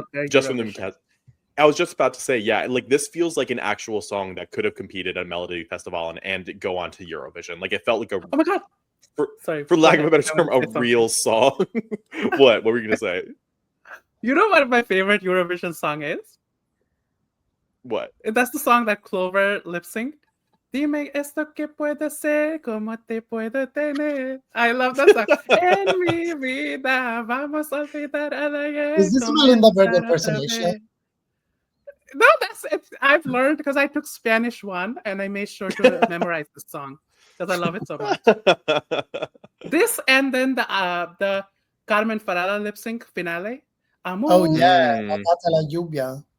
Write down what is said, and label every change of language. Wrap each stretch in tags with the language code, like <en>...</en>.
<en>Just from the, I was just about to say, like, this feels like an actual song that could have competed at Melody Festival and go on to Eurovision. Like, it felt like oh my God. For lack of a better term, a real song. What were you gonna say? You know what my favorite Eurovision song is? What? That's the song that Clover lip synced.</en> <es>Dime esto que puede ser, como te puedo tener.</es> <en>I love that song.</en> <es>En mi vida vamos a olvidar a la.</es> <en>Is this Melinda Verga impersonation? No, that's it. I've learned because I took Spanish 1 and I made sure to memorize the song because I love it so much. This and then the Carmen Farala lip sync finale. Amor. Oh yeah, la lluvia.</en>